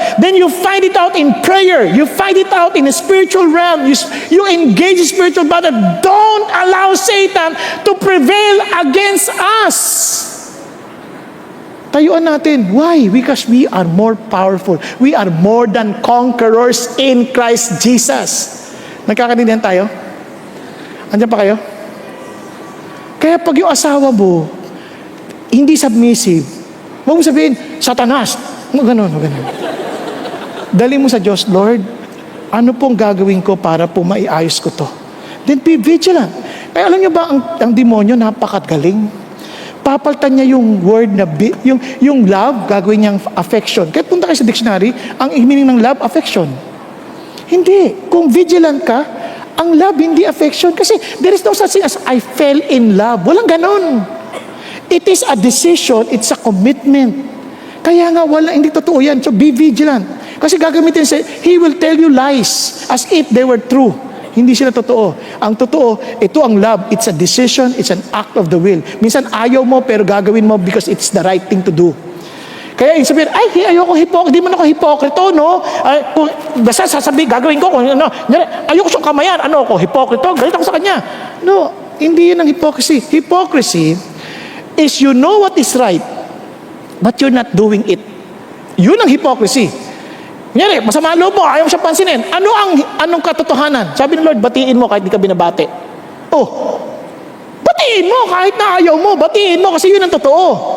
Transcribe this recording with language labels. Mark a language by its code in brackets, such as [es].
[en] Then you find it out in prayer. You find it out in a spiritual realm. You engage in spiritual battle. Don't allow Satan to prevail against us. [tl] Tayuan natin. [en] Why? Because we are more powerful. We are more than conquerors in Christ Jesus. [tl] Nagkakaintindihan tayo? Andiyan pa kayo? Kaya pag yung asawa mo, hindi submissive, huwag mo sabihin, Satanas. Ganun. Dali mo sa Diyos, Lord, ano pong gagawin ko para po maiayos ko to? [en] Then be vigilant. [tl] Kaya alam niyo ba, ang demonyo napakagaling. Papaltan niya yung word na, yung love, gagawin niyang affection. Kaya punta kayo sa dictionary, ang meaning ng love, affection. Hindi. Kung vigilant ka, ang love, hindi affection. [en] Kasi there is no such thing as I fell in love. [tl] Walang ganon. [en] It is a decision, it's a commitment. [tl] Kaya nga, hindi totoo yan. [en] So be vigilant. [tl] Kasi gagamitin siya, [en] he will tell you lies as if they were true. [tl] Hindi sila totoo. Ang totoo, ito ang love. [en] It's a decision, it's an act of the will. [tl] Minsan ayaw mo, pero gagawin mo [en] because it's the right thing to do. [tl] Kaya yung sabihin, ayoko hypocrite, di man ako hipokrito, no? Basta sasabihin, gagawin ko, ayoko siyang kamayan, ako, hipokrito, galit ako sa kanya. No, hindi yun ang hypocrisy. [en] Hypocrisy is you know what is right, but you're not doing it. [tl] Yun ang hypocrisy. Kunyari, masama loob mo, ayaw mo siyang pansinin. Anong katotohanan? Sabi ng Lord, batiin mo kahit di ka binabati. Batiin mo kahit na ayaw mo, batiin mo kasi yun ang totoo.